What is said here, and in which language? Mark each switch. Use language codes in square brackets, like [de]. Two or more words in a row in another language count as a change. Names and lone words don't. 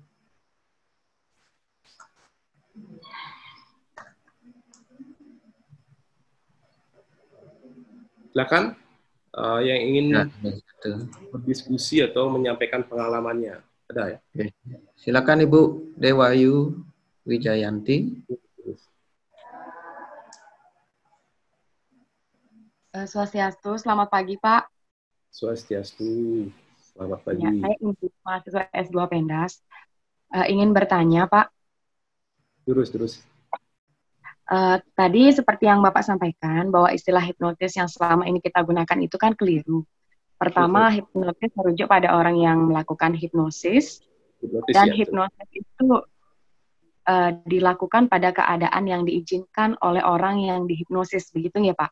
[id] Silakan yang ingin Ya, berdiskusi atau menyampaikan pengalamannya. Ada ya? Oke. Silakan Ibu Dewayu Wijayanti. Swastiastu, selamat pagi Pak. Swastiastu, selamat pagi. Ya, saya mahasiswa S2 Pendas. Ingin bertanya Pak. Terus. Tadi seperti yang Bapak sampaikan bahwa istilah hipnotis yang selama ini kita gunakan itu kan keliru. Pertama, hipnotis merujuk pada orang yang melakukan hipnosis dan hipnosis itu dilakukan pada keadaan yang diizinkan oleh orang yang dihipnosis, begitu ya Pak?